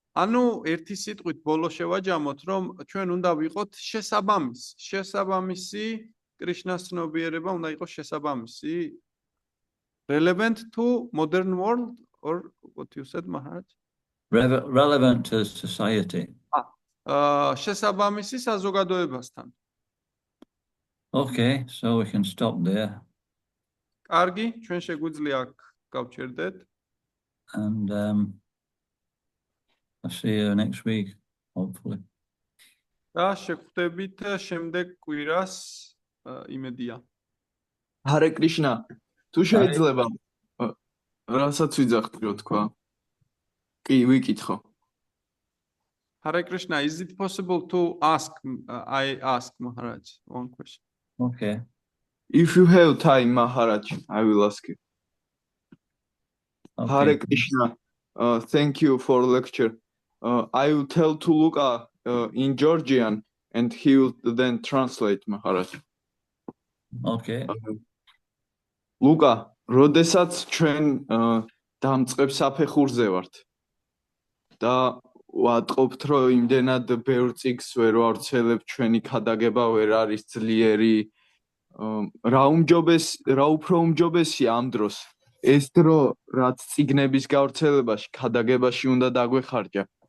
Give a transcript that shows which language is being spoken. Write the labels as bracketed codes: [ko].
[ka] ანუ ერთი სიტყვით ბოლო შევაჯამოთ, რომ ჩვენ უნდა ვიყოთ შესაბამისი კრიშნას ცნობიერება უნდა იყოს შესაბამისი [en] relevant to modern world or what you said, Maharaj? Relevant to society. [ka] შესაბამისი საზოგადოებასთან. [en] Okay, so we can stop there. [ka] კარგი, ჩვენ შეგვიძლია აქ გავჩერდეთ. [en] And I'll see you next week, hopefully. [ka] და შეგხვდებით შემდეგ კვირას იმედია. [en] Hare Krishna. [ka] თუ შეიძლება რასაც ვიძახდი რო თქვა. კი, ვიკითხო. [en] Hare Krishna, is it possible to ask I ask Maharaj one question? Okay. If you have time, Maharaj, I will ask you. Okay. Hare Krishna. Thank you for the lecture. I will tell to Luca in Georgian and he will then translate, Maharaj. Okay. [ka] Luca, როდესაც ჩვენ დამწყებს საფეხურზე ვართ და ვატყობთ, რომ იმდენად ბევრ წიგს ვერ ვავრცელებ, ჩვენი ქადაგება ვერ არის ძლიერი, რა უფრო უმჯობესია ამ დროს ეს დრო, რაც წიგნების გავრცელებაში, ქადაგებაში უნდა დაგვეხარჯა,